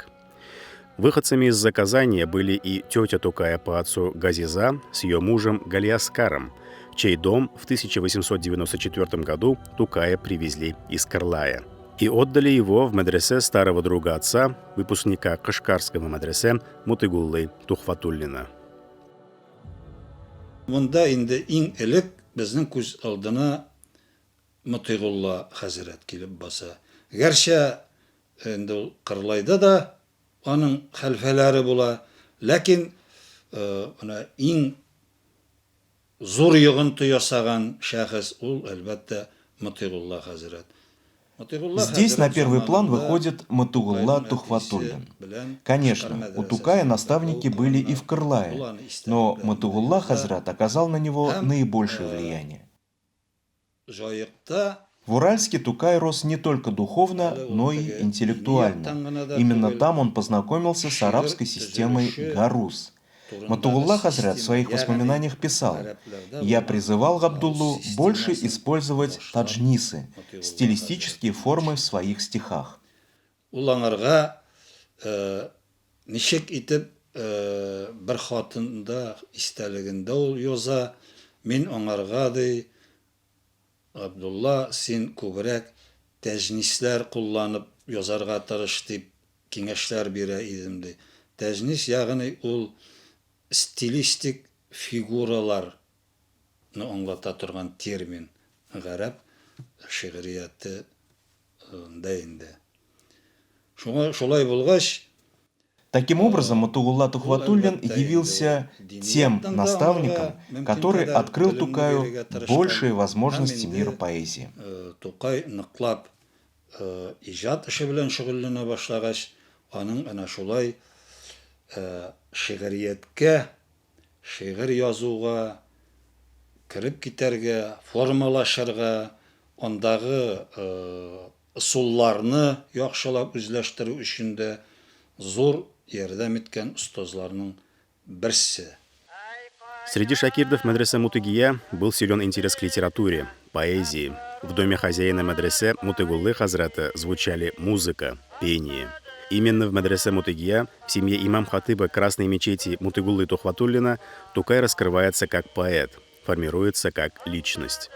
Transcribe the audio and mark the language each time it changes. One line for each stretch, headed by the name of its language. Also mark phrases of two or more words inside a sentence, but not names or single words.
Russian: Выходцами из-за Казани были и тетя Тукая по отцу Газиза с ее мужем Галиаскаром, чей дом в 1894 году Тукая привезли из Кырлая и отдали его в медресе старого друга отца, выпускника Кашкарского медресе Мутыгуллы Тухфатуллина.
Tatar: Монда инде иң элек безнең күз алдына Мутыйгулла хәзрәт килеп баса. Гәрчә инде ул Кырлайда да аның хәлфәләре була, ләкин ана иң зур йогынты ясаган шәхес ул әлбәттә Мутыйгулла хәзрәт.
Russian: Здесь на первый план выходит Мутыгулла Тухфатуллин. Конечно, у Тукая наставники были и в Кырлае, но Мутыгулла Хазрат оказал на него наибольшее влияние. В Уральске Тукай рос не только духовно, но и интеллектуально. Именно там он познакомился с арабской системой Гаруз. Мутыгулла Хазрат в своих воспоминаниях писал: «Я призывал Габдуллу больше использовать таджнисы, стилистические формы в своих стихах».
Tatar: Улаңарга ничек итеп бер хатында истәлегендә ул яза, мин аңарга ди, Габдулла, син күбрәк тәҗнисләр кулланып язарга тырыш дип киңәшләр бирә идем ди. Тәҗнис ягъни ул стилистик фигураларны аңлата торган термин гарәп шигърияте инде. Шулай булгач,
Russian: таким образом, Мутыгулла Тухфатуллин явился тем наставником, который открыл Тукаю большие возможности мира поэзии.
Tatar: Тукай ныклап иҗат эше белән шөгыльләнә башлагач, аның ана шулай шигърияткә, шигырь язуга, кирип китәргә, формалашырга, андагы ысулларны яхшылап үзләштерү өчен дә зур ярдәм иткән устазларның берсе.
Russian: Среди шакирдов медресе Мутыгия был силен интерес к литературе, поэзии. В доме хозяина медресе Мутыгуллы Хазрата звучали музыка, пение. Именно в медресе Мутыгия, в семье имам-хатыба Красной мечети Мутыгуллы Тухватуллина, Тукай раскрывается как поэт, формируется как личность.